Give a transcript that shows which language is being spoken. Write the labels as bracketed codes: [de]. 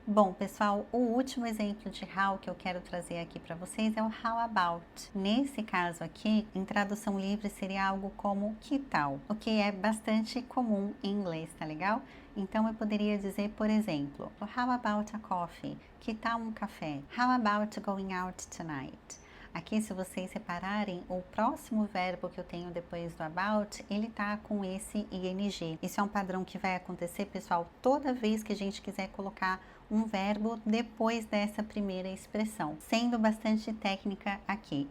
[pt] Bom, pessoal, o último exemplo de how que eu quero trazer aqui para vocês é o how about. Nesse caso aqui, em tradução livre, seria algo como que tal, o que é bastante comum em inglês, tá legal? Então eu poderia dizer, por exemplo, [en] how about a coffee? [pt] Que tal um café? [en] How about going out tonight? [pt] Aqui, se vocês separarem, o próximo verbo que eu tenho depois do about, ele tá com esse ing. Isso é um padrão que vai acontecer, pessoal, toda vez que a gente quiser colocar um verbo depois dessa primeira expressão, sendo bastante técnica aqui.